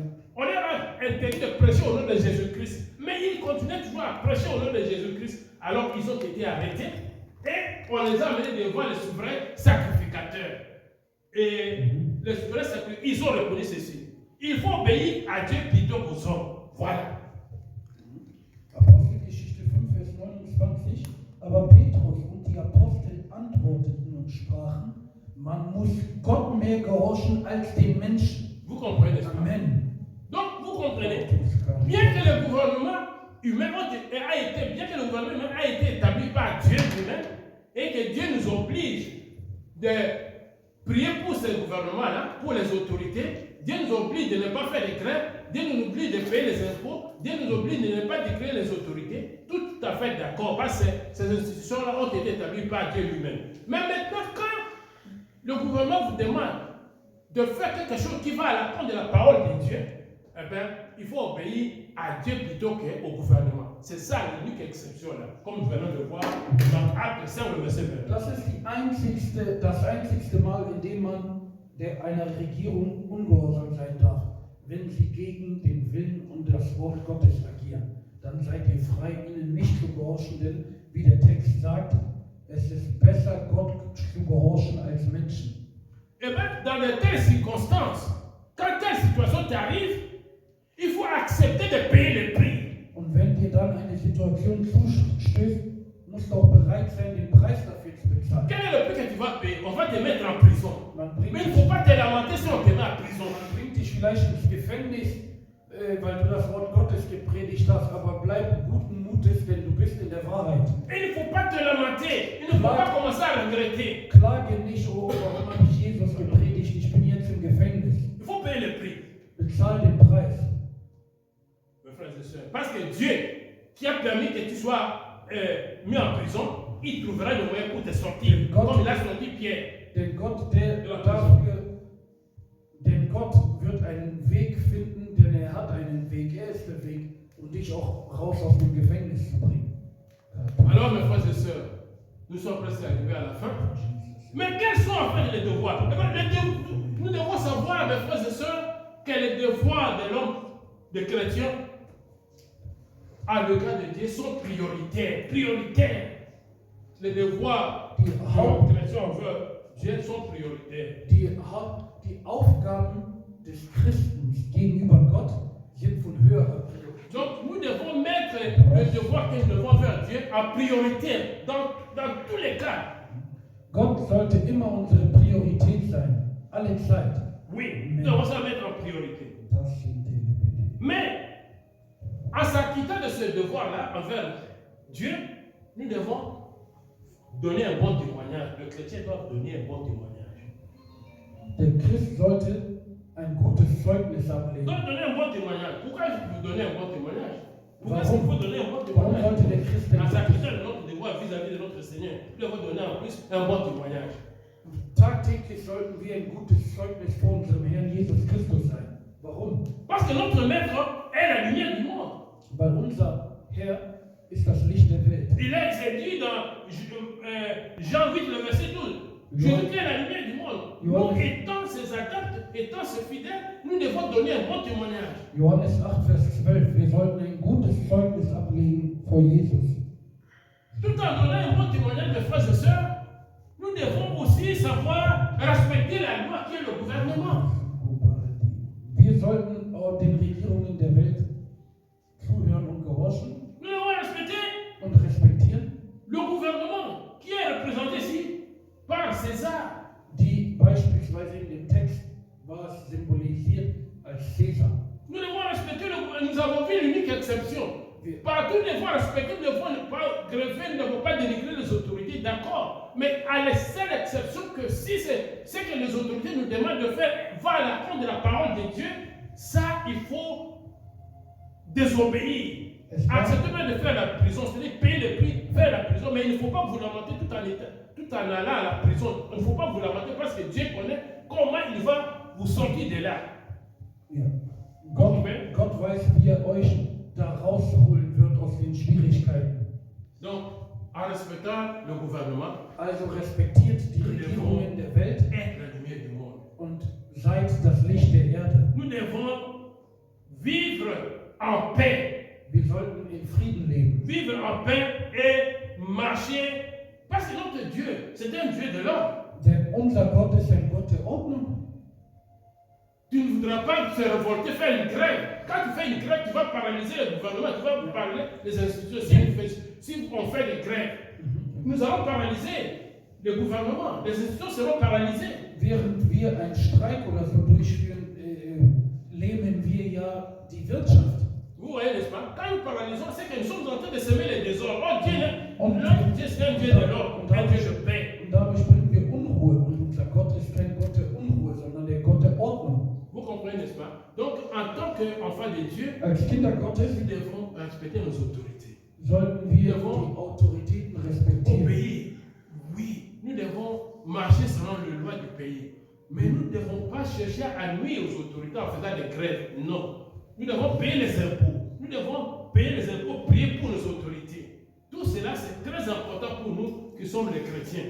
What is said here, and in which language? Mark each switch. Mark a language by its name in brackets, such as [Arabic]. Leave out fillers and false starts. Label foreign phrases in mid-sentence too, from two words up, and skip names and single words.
[French] On leur a interdit de prêcher au nom de Jésus-Christ. Mais ils continuaient toujours à prêcher au nom de Jésus-Christ. Alors qu'ils ont été arrêtés. Et on les a amenés devant le souverain sacrificateur. Et le souverain sacrificateur, ils ont reconnu ceci. Il faut obéir à Dieu plutôt qu'aux hommes. Voilà. [German] Apostelgeschichte 5, Vers 29. Aber Petrus und die Apostel antworteten und sprachen, man muss Gott mehr gehorchen als den Menschen. [French] Vous comprenez, n'est-ce pas? Amen. Donc, vous comprenez. Bien que le gouvernement humain a été établi par Dieu lui-même et que Dieu nous oblige de prier pour ce gouvernement-là, pour les autorités, Dieu nous oblige de ne pas faire de grève, Dieu nous oblige de payer les impôts, Dieu nous oblige de ne pas décrire les autorités, tout à fait d'accord, parce que ces institutions-là ont été établies par Dieu lui-même. Mais maintenant, quand le gouvernement vous demande de faire quelque chose qui va à la compte de la parole de Dieu, eh bien, il faut obéir à Dieu plutôt qu'au gouvernement. C'est ça l'unique exception là, comme nous venons de voir dans Acte 5, le verset 20. [German] Das ist das einzigste Mal, in dem man einer Regierung ungehorsam sein darf, wenn sie gegen den Willen und das Wort Gottes agieren. Dann seid ihr frei, ihnen nicht zu gehorchen, denn wie der Text sagt, es ist besser, Gott zu gehorchen als Menschen. [French] Et bien, dans de telles circonstances, quand telle situation t'arrive, il faut accepter de payer le prix. [German] Und wenn dir dann eine Situation zustößt, musst du auch bereit sein, den Preis dafür zu bezahlen. [French] Quel est le prix que tu vas payer? On va te mettre en prison. [German] Man bringt, [French] Mais il ne faut pas te lamenter si on te met en prison. [German] man bringt dich vielleicht ins Gefängnis, weil du das Wort Gottes gepredigt hast, aber bleib guten Mutes, denn du bist in der Wahrheit. [French] Et il ne faut pas te lamenter. Il ne faut pas commencer à regretter. [German] Klage nicht, oh, warum habe ich Jesus gepredigt, ich bin jetzt im Gefängnis. [French] Il faut payer le prix. [German] Bezahl den Preis. [French] Mes frères et sœurs, parce que Dieu, qui a permis que tu sois mis en prison, il trouvera le moyen pour te sortir. Comme il a sorti Pierre. [German] Denn Gott wird einen Weg finden, denn er hat einen Weg. Weg, er ist der Weg, um dich auch raus aus dem Gefängnis zu bringen. [French] Alors, mes frères et sœurs, nous sommes presque arrivés à la fin. Mais quels sont en fait les devoirs? Nous devons savoir, mes frères et sœurs, que les devoirs de l'homme, des chrétiens, à l'égard de Dieu sont prioritaires. Prioritaires. Les devoirs des chrétiens envers Dieu sont prioritaires. [German] Die Aufgaben des Christens gegenüber Gott sind von höherer Priorität. [French] Donc, nous devons mettre le devoir que nous devons faire à Dieu en priorité dans tous les cas. [German] Gott sollte immer unsere Priorität sein, alle Zeit. [French] Oui, nous devons ça mettre en priorité. [German] Das sind die Liebe. [French] Mais, en s'acquittant de ce devoir-là envers Dieu, nous devons donner un bon témoignage. Le chrétien doit donner un bon témoignage. [German] Der Christ sollte ein gutes Zeugnis ablegen. [French] Donc, donner un bon témoignage. Pourquoi je peux donner un bon témoignage? Pourquoi [German] Warum? [French] est-ce qu'il faut donner un bon [German] Warum [French] témoignage? [German] sollte der Christ [French] En [German] denn [French] s'acquittant de notre devoir vis-à-vis de notre Seigneur, nous devons donner en plus un bon témoignage. [German] tagtäglich sollten wir ein gutes Zeugnis vor unserem Herrn Jesus Christus sein? Warum? [French] Parce que notre Maître est la lumière du monde. [German] Weil unser Herr ist das Licht der Welt. [French] Il s'est dit dans Jean 8, le verset 12. Jésus est la lumière du monde. Nous, étant ses adeptes, étant ses fidèles, nous devons donner un bon témoignage. [German] Johannes 8, Vers 12. Wir sollten ein gutes Zeugnis ablegen vor Jesus. [French] Tout en donnant un bon témoignage, mes frères et sœurs, nous devons aussi savoir respecter la loi qui est le gouvernement. [German] Wir sollten auch den Regierungen der Welt zuhören und gehorchen [French] Nous devons respecter [German] und respektieren, [French] le gouvernement qui est représenté ici par César. [German] die beispielsweise in dem Text war es symbolisiert als Caesar. [French] Nous devons respecter le gouvernement. Nous avons vu l'unique exception. Partout, nous devons respecter, nous devons ne pas greffer, nous ne devons pas dénigrer les autorités, d'accord. Mais à la seule exception que si c'est ce que les autorités nous demandent de faire va à la compte de la parole de Dieu, ça, il faut désobéir. Accepter même de faire la prison, c'est-à-dire payer le prix, faire la prison, mais il ne faut pas vous lamenter tout en allant à la prison. Il ne faut pas vous lamenter parce que Dieu connaît comment il va vous sortir de là. [German] Ja. Gott weiß, wie er euch da rausholen wird aus den Schwierigkeiten. [French] Donc, en respectant le gouvernement, [German] Also respektiert die Regierungen der Welt [French] être la lumière du monde. [German] und seid das Licht der Erde. [French] Nous devons vivre en paix. [German] Wir sollten in Frieden leben. [French] Vivre en paix et marcher. Parce que notre Dieu, c'est un Dieu de l'ordre. [German] Denn unser Gott ist ein Gott der Ordnung. [French] Tu ne voudras pas se révolter, faire une grève. Quand tu fais une grève, tu vas paralyser le gouvernement, tu vas paralyser les institutions. Si on fait des grèves, nous allons paralyser le gouvernement. Les institutions seront paralysées. [German] Während wir einen Streik oder so durchführen, lähmen wir ja die Wirtschaft. [French] Vous voyez, n'est-ce pas? Quand nous paralysons, c'est que nous sommes en train de semer les désordres. Oh Dieu, [German] Und [French] notre Dieu, c'est un Dieu de l'ordre, un Dieu de paix. [German] Und dadurch bringen wir Unruhe. Und unser Gott ist kein Gott der Unruhe, sondern der Gott der Ordnung. [French] Vous comprenez, n'est-ce pas? Donc, en tant qu'enfant de Dieu, [German] Als Kinder Gottes [French] nous devons respecter nos autorités. [German] sollten wir die Autoritäten respektieren. [French] Obéir. Oui, nous devons marcher selon les lois du pays. Mais nous ne devons pas chercher à nuire aux autorités en faisant des grèves. Non. Nous devons payer les impôts. Nous devons payer les impôts, prier pour nos autorités. Tout cela, c'est très important pour nous qui sommes les chrétiens.